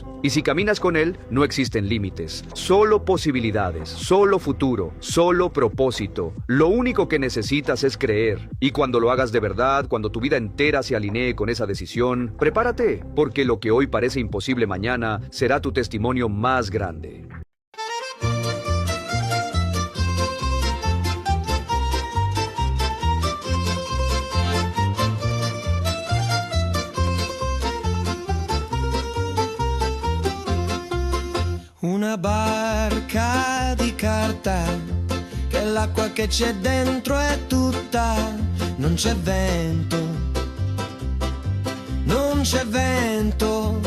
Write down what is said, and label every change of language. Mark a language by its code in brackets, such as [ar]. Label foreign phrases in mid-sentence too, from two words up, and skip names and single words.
[es] Y si caminas con Él, no existen límites, solo posibilidades, solo futuro, solo propósito. Lo único que necesitas es creer. Y cuando lo hagas de verdad, cuando tu vida entera se alinee con esa decisión, prepárate, porque lo que hoy parece imposible mañana será tu testimonio más grande. [it] Una barca di carta, che l'acqua che c'è dentro è tutta, non c'è vento, non c'è vento.